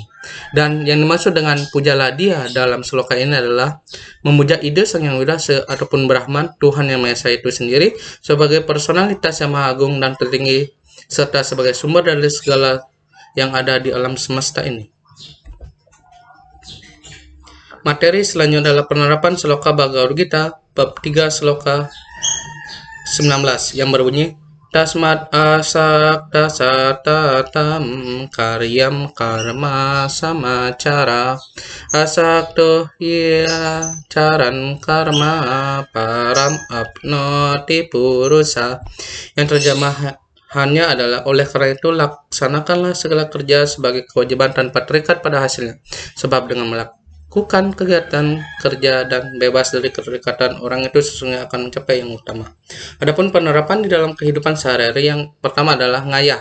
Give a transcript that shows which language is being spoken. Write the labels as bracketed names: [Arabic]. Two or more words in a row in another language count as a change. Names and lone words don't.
[Indonesian] Dan yang dimaksud dengan pujalah dia dalam sloka ini adalah memuja ide Sang Yang Widi Wasa ataupun Brahman, Tuhan Yang Maha Esa itu sendiri sebagai personalitas yang maha agung dan tertinggi serta sebagai sumber dari segala yang ada di alam semesta ini. Materi selanjutnya adalah penerapan sloka Bhagavad Gita bab 3 sloka 19 yang berbunyi [Sanskrit] तस्मात् असक्त सततं कार्यं कर्म समाचर असक्तो य चरन् कर्म परम् आप्नोति पुरुष. [Indonesian] Yang terjemahannya adalah oleh karena itu laksanakanlah segala kerja sebagai kewajiban tanpa terikat pada hasilnya, sebab dengan melakukan kegiatan kerja dan bebas dari keterikatan, orang itu sesungguhnya akan mencapai yang utama. Adapun penerapan di dalam kehidupan sehari-hari, yang pertama adalah ngayah.